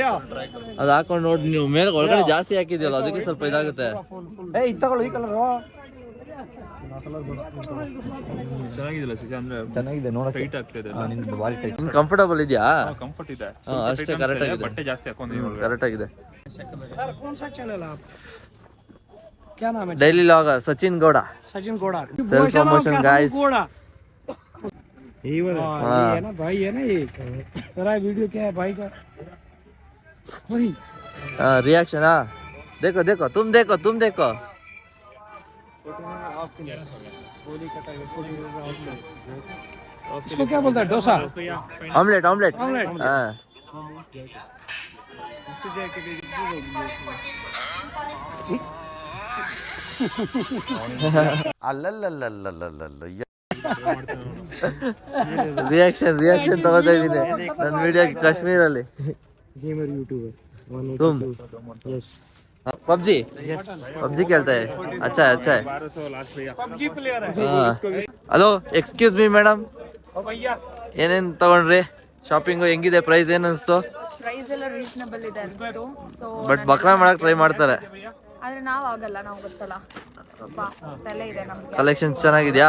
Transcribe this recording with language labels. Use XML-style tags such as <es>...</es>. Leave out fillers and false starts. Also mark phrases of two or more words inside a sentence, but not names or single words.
<kn>ಅದು ಹಾಕೊಂಡು ನೋಡಿ ನೀವು ಮೇಲೆ ಒಳಗಡೆ ಜಾಸ್ತಿ ಹಾಕಿದ್ಯಲ್ಲ ಅದಕ್ಕೆ ಸ್ವಲ್ಪ ಇದಾಗುತ್ತೆ. ಇದು ತಗೊಳ್ಳು, ಈ ಕಲರ್ ಚೆನ್ನಾಗಿದಿಲ್ಲ ಸಿಜ, ಅಂದ್ರೆ ಚೆನ್ನಾಗಿದೆ ನೋಡಕ್ಕೆ. ಟೈಟ್ ಆಗ್ತಿದೆ. ನಿಮ್ದು ಬಾರಿ ಟೈಟ್. ನಿಮ್ಗೆ ಕಂಫರ್ಟಬಲ್ ಇದೆಯಾ? ಕಂಫರ್ಟ್ ಇದೆ ಅಷ್ಟೇ, ಕರೆಕ್ಟ್ ಆಗಿದೆ. ಬಟ್ಟೆ ಜಾಸ್ತಿ ಹಾಕೊಂಡಿದ್ದೀನಿ. ಕರೆಕ್ಟ್ ಆಗಿದೆ.</kn> <hi>क्या नाम है?</hi> <en>daily logger</en> <kn>ಸಚಿನ್ ಗೌಡ.</kn> <hi>सचिन गोड़ा.</hi> <en>self promotion guys.</en> <hi>ये है ना भाई, है ना ये तेरा वीडियो क्या है भाई का? वही रिएक्शन. हाँ देखो देखो, तुम देखो. इसको क्या बोलता है? डोसा,</hi> <kn>ऑमलेट. हाँ ರಿಯಾಕ್ಷನ್ ತಗೋತಾ ಇದ್ದೀನಿ ನನ್ನ ವಿಡಿಯೋ ಕಾಶ್ಮೀರಲ್ಲಿ.</kn> <en>gamer YouTuber.</en> <hi>तुम यस पबजी पबजी खेलता है अच्छा है अच्छा है 1200 लास्ट भैया पबजी प्लेयर है</hi> <en>hello excuse me madam</en> <hi>ओ भैया</hi> <kn>ಏನೇನು ತಗೊಂಡ್ರಿ ಶಾಪಿಂಗು ಹೆಂಗಿದೆ ಪ್ರೈಸ್ ಏನು ಅನಿಸ್ತು ಪ್ರೈಸ್ ಎಲ್ಲ ರೀಸನಬಲ್ ಇದೆ ಅನಿಸ್ತು ಸೊ ಬಟ್ ಬಕ್ರಾ ಮಾಡಕ್ ಟ್ರೈ ಮಾಡ್ತಾರೆ ಆದ್ರೆ ನಾವು ಆಗಲ್ಲ ನಾವು ಗೊತ್ತಲ್ಲ ಸ್ವಲ್ಪ ತಲೆ ಇದೆ ನಮ್ಗೆ ಕಲೆಕ್ಷನ್ಸ್ ಚೆನ್ನಾಗಿದ್ಯಾ</kn>